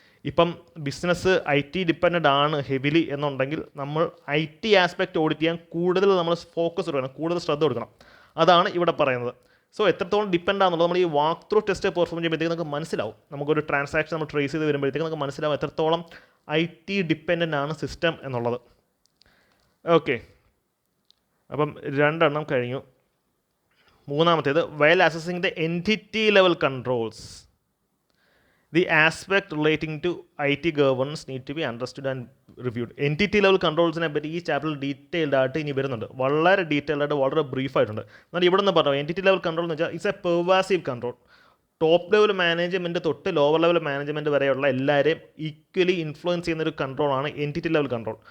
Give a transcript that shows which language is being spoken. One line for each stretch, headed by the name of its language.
Malayalam: ഇപ്പം business IT dependent ആണ് heavily എന്നുണ്ടെങ്കിൽ നമ്മൾ IT ആസ്പെക്റ്റ് ഓഡിറ്റ് ചെയ്യാൻ കൂടുതൽ നമ്മൾ ഫോക്കസ് കൊടുക്കണം, കൂടുതൽ ശ്രദ്ധ കൊടുക്കണം. അതാണ് ഇവിടെ പറയുന്നത്. സോ എത്രത്തോളം ഡിപ്പെൻഡ് ആണെന്നുള്ളത് നമ്മൾ ഈ വാക്ക് ത്രൂ ടെസ്റ്റ് പെർഫോം ചെയ്യുമ്പോഴത്തേക്ക് നമുക്ക് മനസ്സിലാവും. നമുക്കൊരു ട്രാൻസാക്ഷൻ നമ്മൾ ട്രേസ് ചെയ്ത് വരുമ്പോഴത്തേക്ക് നമുക്ക് മനസ്സിലാവും എത്രത്തോളം IT ഡിപ്പെൻഡൻ്റ് ആണ് സിസ്റ്റം എന്നുള്ളത്. ഓക്കെ, അപ്പം 2 എണ്ണം കഴിഞ്ഞു.
English: മൂന്നാമത്തേത്, while assessing the entity level controls, the aspect relating to IT governance need to be understood and reviewed.
Malayalam: Entity level കൺട്രോൾസിനെ പറ്റി ഈ ചാപ്റ്ററിൽ ഡീറ്റെയിൽഡ് ആയിട്ട് ഇനി വരുന്നുണ്ട്. വളരെ ഡീറ്റെയിൽഡ് ആയിട്ട്, വളരെ ബ്രീഫായിട്ടുണ്ട്. എന്നാൽ ഇവിടെ നിന്ന് പറഞ്ഞു എൻറ്റിറ്റി ലെവൽ കൺട്രോൾ എന്ന് വെച്ചാൽ
English: It's a pervasive control.
Malayalam: Top level management തൊട്ട് ലോവർ ലെവൽ മാനേജ്മെൻറ്റ് വരെയുള്ള എല്ലാവരെയും ഈക്വലി ഇൻഫ്ലുവൻസ് ചെയ്യുന്നൊരു കൺട്രോളാണ് എൻറ്റിറ്റി ലെവൽ കൺട്രോൾ.